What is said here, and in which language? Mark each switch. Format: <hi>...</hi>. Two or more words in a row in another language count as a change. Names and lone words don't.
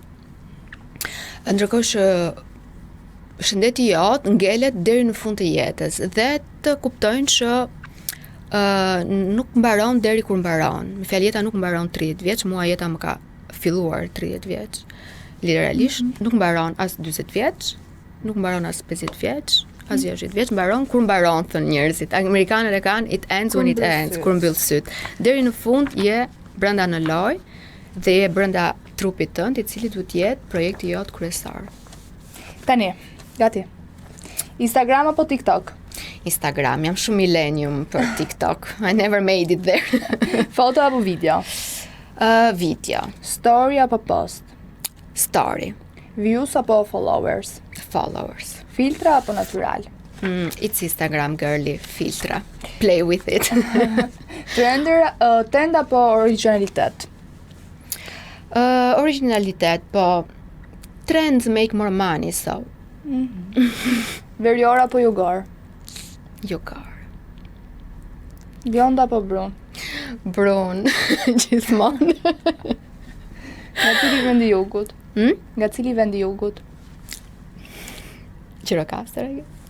<sq>Ndërkohë që shëndeti jot ngelet deri në fund të jetës dhe të kuptojnë që nuk mbaron deri kur mbaron. Me fjalë, jeta nuk mbaron 30 vjeç, mua jeta më ka filluar 30 vjeç. Literalisht, nuk mbaron as 40 vjeç, nuk mbaron as 50 vjeç, pas 60 vjeç mbaron kur mbaron thon njerëzit. Amerikanët e kanë</sq> <en>it ends when it ends,</en> <sq>kur mbyll syt. Deri në fund je brenda në lojë dhe je brenda trupit tënd, I cili duhet jetë projekti jot kryesor. Tani, gati. Instagram apo TikTok? Instagram, jam shumë millennium për TikTok.</sq> <en>I never made it there.</en> <sq>Foto apo video? Video, Story apo post? story, Views apo followers? followers. Filtra apo natural?</sq> <en>It's Instagram girly, filtra. Play with it.</en> <sq>Trend apo originalitet? Originalitet, po</sq> <en>trends make more money, so</en> <sq>Verior apo jugor? jugar. Bjond apo brun? Brun, gjithmonë. Nga cili vendi i jugut? Nga cili vendi i jugut? Gjirokastër.</sq>